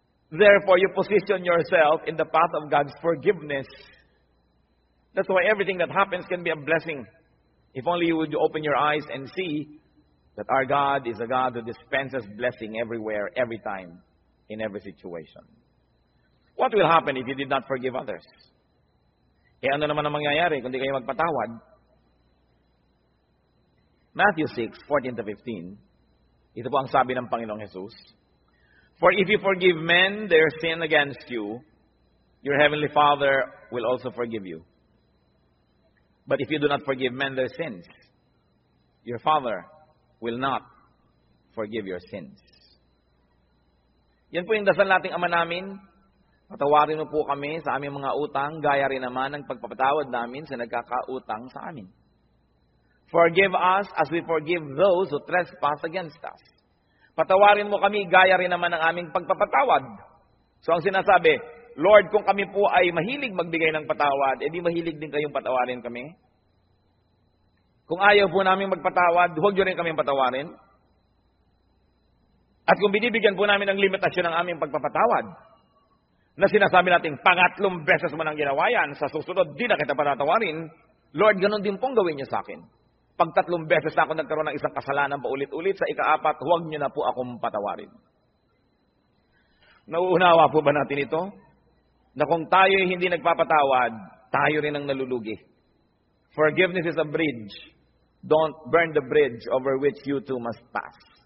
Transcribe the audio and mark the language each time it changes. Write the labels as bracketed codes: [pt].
[en] Therefore, you position yourself in the path of God's forgiveness. That's why everything that happens can be a blessing. If only you would open your eyes and see that our God is a God who dispenses blessing everywhere, every time, in every situation. What will happen if you did not forgive others? [tl] Ano naman ang mangyayari kung di kayo magpatawad? Matthew 6:14-15. Ito po ang sabi ng Panginoong Jesus. [en] For if you forgive men their sin against you, your heavenly Father will also forgive you. But if you do not forgive men their sins, your Father will not forgive your sins. [tl] Yan po yung dasal nating Ama namin. Patawarin mo po kami sa aming mga utang, gaya rin naman ng pagpapatawad namin sa nagkakautang sa amin. [en] Forgive us as we forgive those who trespass against us. [tl] Patawarin mo kami, gaya rin naman ng aming pagpapatawad. So ang sinasabi, Lord, kung kami po ay mahilig magbigay ng patawad, edi mahilig din kayong patawarin kami. Kung ayaw po namin magpatawad, huwag nyo rin kami patawarin. At kung binibigyan po namin ng limitasyon ng aming pagpapatawad, na sinasabi natin, pangatlong beses mo nang ginawa yan, sa susunod, di na kita patatawarin, Lord, ganun din pong gawin niyo sa akin. Pag 3 beses na ako nagkaroon ng isang kasalanan paulit-ulit, sa ika-4, huwag niyo na po akong patawarin. Nauunawa po ba natin ito? Na kung tayo ay hindi nagpapatawad, tayo rin ang nalulugi. [en] Forgiveness is a bridge. Don't burn the bridge over which you too must pass.